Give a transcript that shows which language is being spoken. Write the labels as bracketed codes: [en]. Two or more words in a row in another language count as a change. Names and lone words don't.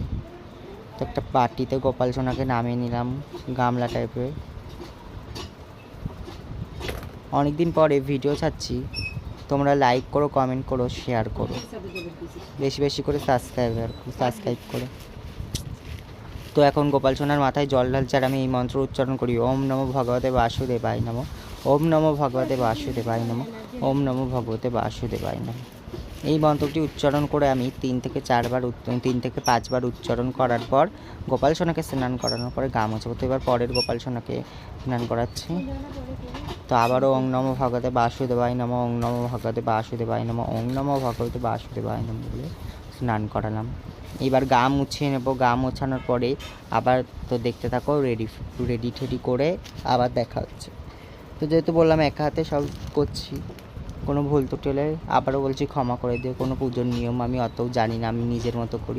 [bn] তো একটা বাটিতে গোপাল সোনাকে নামিয়ে নিলাম, গামলা টাইপের। অনেকদিন পরে ভিডিও ছাড়ছি, তোমরা লাইক করো, কমেন্ট করো, শেয়ার করো, বেশি বেশি করে সাবস্ক্রাইব করো। তো এখন গোপাল সোনার মাথায় জল ঢালছে আর আমি এই মন্ত্র উচ্চারণ করি, [sa] ওম নমো ভগবতে বাসুদেবায় নমঃ, ওম নমো ভগবতে বাসুদেবায় নমঃ, ওম নমো ভগবতে বাসুদেবায় নমঃ। [bn] এই মন্ত্রটি উচ্চারণ করে আমি 3 থেকে 5বার উচ্চারণ করার পর গোপাল সোনাকে স্নান করানোর পরে গা মোছাবো। তো এবার পরের গোপাল সোনাকে স্নান করাচ্ছি। তো আবারও [sa] ওং নমো ভগবতে বাসুদেবায় নমঃ, ওং নমো ভগবতে বাসুদেবায় নমঃ, ওং নমো ভগবতে বাসুদেবায় নমঃ [bn] বলে স্নান করালাম। এবার গা মুছিয়ে নেব। গা মোছানোর পরে আবার তো দেখতে থাকো, রেডি করে আবার দেখা হচ্ছে। তো যেহেতু বললাম একা হাতে সব করছি, কোনো ভুল ত্রুটি হলে আবারও বলছি ক্ষমা করে দিও। কোনো পুজোর নিয়ম আমি অতও জানি না, আমি নিজের মতো করি।